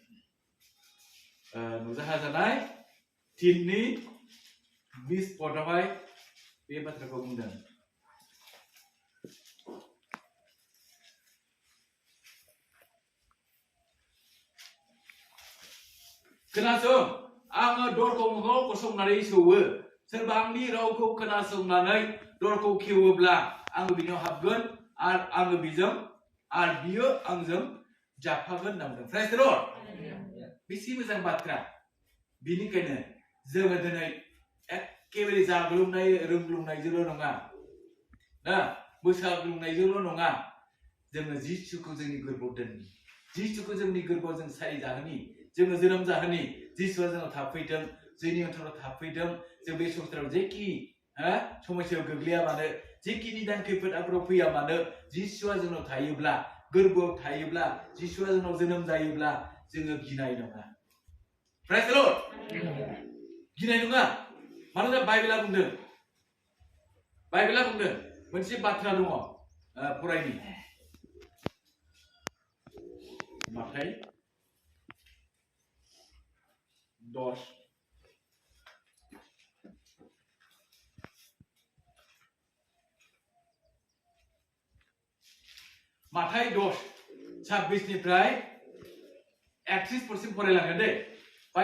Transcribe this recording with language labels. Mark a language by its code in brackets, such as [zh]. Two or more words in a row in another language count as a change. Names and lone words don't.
[brx] नुजाहोजानाय 3:20 बे बाथ्राखौ बुंदों खोनासं आङो दरखौ मोखाङाव गसंनानै सौवो सोरबा आंनि रावखौ खोनासंनानै दरखौ खेवोब्ला आङो बिनाव हाबगोन आरो आङो बिजों आरो बियो आंजों जाफागोन होनना बुंदों [en] praise the Lord [brx] बेसे मोजां बाथ्रा बिनिखायनो जोङो दिनै एखेबारे जाग्लुंनाय रोंग्लुंनायजोंल' नङा ना मोसाग्लुंनायजोंल' नङा जोङो जिसुखौ जोंनि गोरबोआव दोननि जिसुखौ जोंनि गोरबोआव जों सारि जाहोनि जोङो जोनोम जाहोनि जिसुआ जोंनाव थाफैदों जोंनि ओनसोलाव थाफैदों जों बे संसाराव जेखि समस्यायाव गोग्लैया मानो जेखि निदान खैफोद आफोदाव फैया मानो जिसुआ जोंनाव थायोब्ला गोरबोआव थायोब्ला जिसुआ जोंनाव जोनोम जायोब्ला जोङो गिनाय नङा [en] praise the Lord [brx] गिनाय नङा मानोना बाइबेला बुंदों मोनसे बाथ्रा दङ फरायनि माथाय 10 माथाय 10 26 निफ्राय 31% फरायलांगोन दे बाय